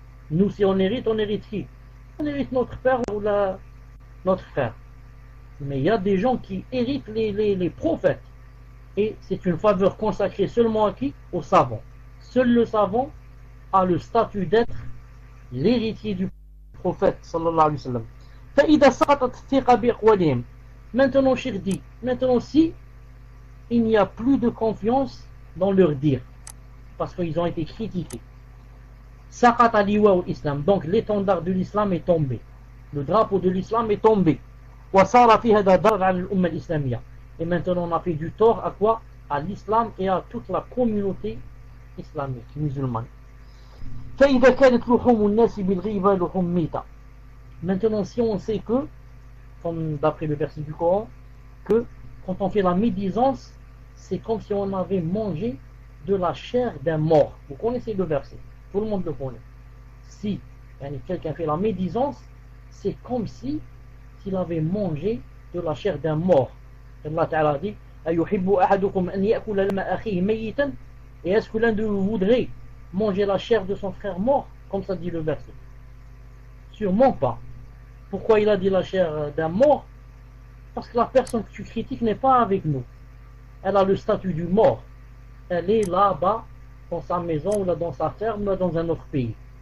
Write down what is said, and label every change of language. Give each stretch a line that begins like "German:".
French: Nous, si on hérite qui? On hérite notre père ou notre frère. Mais il y a des gens qui héritent les prophètes. Et c'est une faveur consacrée seulement à qui? Aux savants. Seul le savant a le statut d'être l'héritier du prophète sallallahu alayhi wa sallam.
Arabic: فإذا سقطت الثقة بأقوالهم.
French: Maintenant, Cheikh dit, maintenant si il n'y a plus de confiance dans leur dire, parce qu'ils ont été critiqués.
Arabic: Saqata liwa al-Islam,
French: donc l'étendard de l'islam est tombé. Le drapeau de l'islam est tombé.
Arabic: وصار في هذا ضرر على الأمة الإسلامية.
French: Et maintenant on a fait du tort à quoi? À l'islam et à toute la communauté islamique, musulmane.
Arabic: فإذا كانت لحوم الناس بالغيبة لحوم ميتة.
French: Maintenant si on sait que, comme d'après le verset du Coran, que quand on fait la médisance, c'est comme si on avait mangé de la chair d'un mort. Vous connaissez le verset, tout le monde le connaît. Si quelqu'un fait la médisance, c'est comme si s'il avait mangé de la chair d'un mort. Allah Ta'ala dit
Arabic: أَيُحِبُّ أَحَدُكُمْ أَنْ يَأْكُلَ لَمَا أَخِيهِ مَيِّتًا.
French: Et est-ce que l'un de vous voudrait manger la chair de son frère mort, comme ça dit le verset? Sûrement pas. Pourquoi il a dit la chair d'un mort? Parce que la personne que tu critiques n'est pas avec nous. Elle a le statut du mort. Elle est là-bas, dans sa maison, ou là dans sa ferme, ou là dans un autre pays.